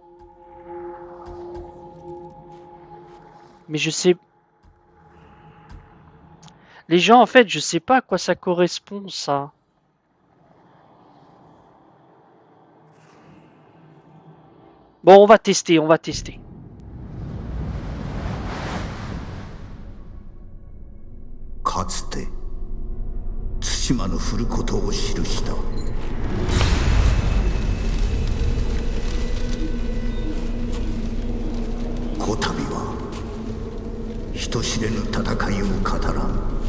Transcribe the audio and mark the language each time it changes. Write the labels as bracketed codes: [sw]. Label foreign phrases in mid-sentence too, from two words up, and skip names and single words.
[fr] Mais je sais... Les gens, en fait, je sais pas à quoi ça correspond, ça. Bon, on va tester, on va tester. [ja] かつて対馬の降ることを記したこたびは人知れぬ戦いを語らん